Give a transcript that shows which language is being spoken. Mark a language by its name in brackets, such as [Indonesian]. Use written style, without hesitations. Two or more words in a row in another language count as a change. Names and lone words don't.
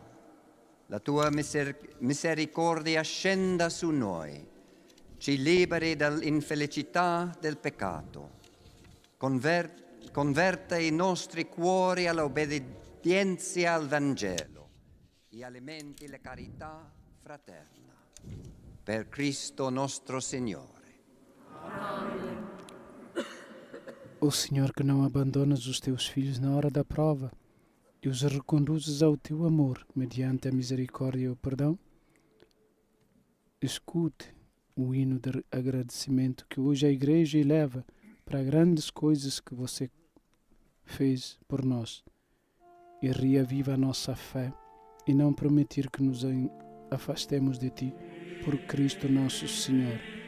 [Italian] La tua misericordia scenda su noi, ci liberi dall'infelicità del peccato. Converta i nostri cuori all'obbedienza al Vangelo e alimenti la carità fraterna. Per Cristo nostro Signore. [Portuguese] Amém. Ó Senhor, que não abandonas os teus filhos na hora da prova e os reconduzes ao teu amor mediante a misericórdia e o perdão, escute o hino de agradecimento que hoje a Igreja eleva para grandes coisas que você fez por nós e reaviva a nossa fé e não permitir que nos afastemos de Ti, por Cristo nosso Senhor.